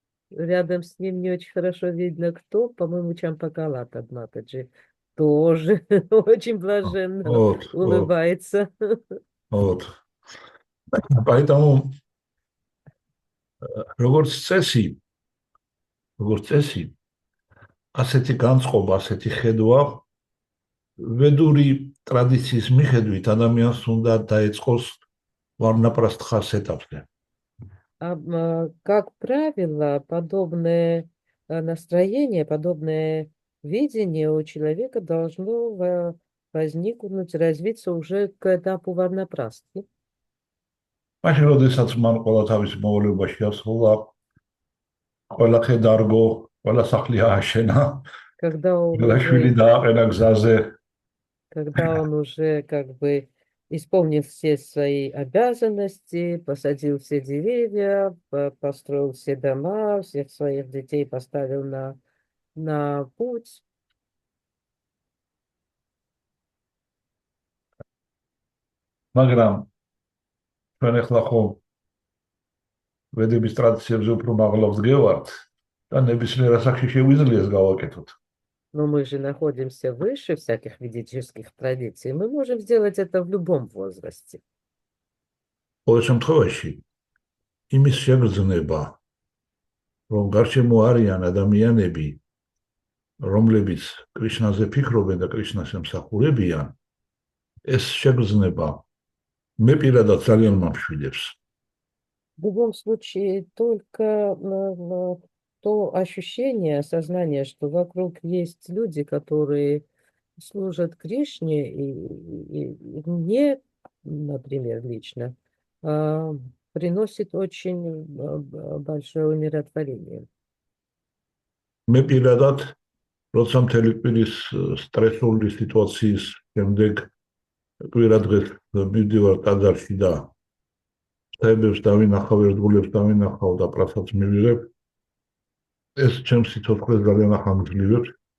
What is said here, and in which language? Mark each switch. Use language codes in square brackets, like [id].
[ru] Рядом с ним не очень хорошо видно кто, по-моему, Чампакалата Матаджи тоже очень блаженно улыбается. Вот. Поэтому [ka] როგორც წესი, ასეთი განწყობა, ასეთი ხედვა ვედური ტრადიციის მიხედვით ადამიანს უნდა დაეწყოს ვარნაპრასთხას ეტაპზე. [ru] Как правило, подобное настроение, подобное видение у человека должно возникнуть, развиться уже к этапу варнапрастхи. [ka] მაშინ როდესაც მან ყველა თავის მოვალეობაში ასრულა, ყველა ხედარგო, ყველა სახლი ააშენა, ყველა შვილი დააყენა გზაზე. [ru] Когда он уже как бы исполнил все свои обязанности, посадил все деревья, построил все дома, всех своих детей поставил на путь. [ka] მაგრამ ჩვენ ახლა ხო ვედების ტრადიციებზე უფრო მაღლა ვდგევართ და ნებისმიერ ასაკში შეგვიძლია ეს გავაკეთოთ. [ru] Но мы же находимся выше всяких ведических традиций. Мы можем сделать это в любом возрасте. [ka] ყოველ შემთხვევაში იმის შეგრძნება, რომ გარშემო არიან ადამიანები, რომლებიც კრიშნაზე ფიქრობენ და კრიშნას ემსახურებიან, ეს შეგრძნება მე პირადად ძალიან მომშვიდებს. [ru] В любом случае, только то ощущение, осознание, что вокруг есть люди, которые служат Кришне, и мне, например, лично, а, приносит очень большое умиротворение. [ka] მე პირადად, როცა მთელი კვირის სტრესული სიტუაციის შემდეგ კვირა დღეს მივდივარ ტაძარში და ხეებებს დავინახავ, ერთგულებს დავინახავ და პრასადს მივიღებ, ეს ჩემს სიცოცხლეს ძალიან ახალმთლივებს.